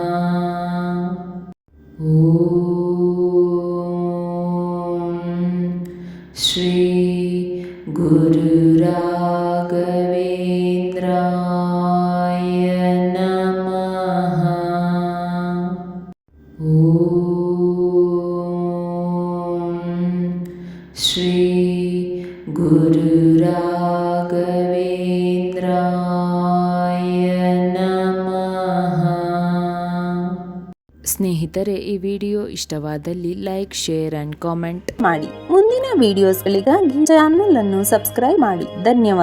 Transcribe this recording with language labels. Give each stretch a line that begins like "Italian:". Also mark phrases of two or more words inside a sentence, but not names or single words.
Sanskrit: ಓಂ ಶ್ರೀ ಗುರು ರಾಘವೇಂದ್ರಾಯ ನಮಃ. ಓಂ ಶ್ರೀ ಗುರು ರಾಘವೇಂದ್ರಾಯ ನಮಃ.
Kannada: ಸ್ನೇಹಿತರೆ, ಈ ವಿಡಿಯೋ ಇಷ್ಟವಾದಲ್ಲಿ
English: like, share and comment
Kannada: ಮಾಡಿ. ಮುಂದಿನ ವಿಡಿಯೋಸ್ಗಳಿಗಾಗಿ ಚಾನೆಲ್ ಅನ್ನು ಸಬ್ಸ್ಕ್ರೈಬ್ ಮಾಡಿ.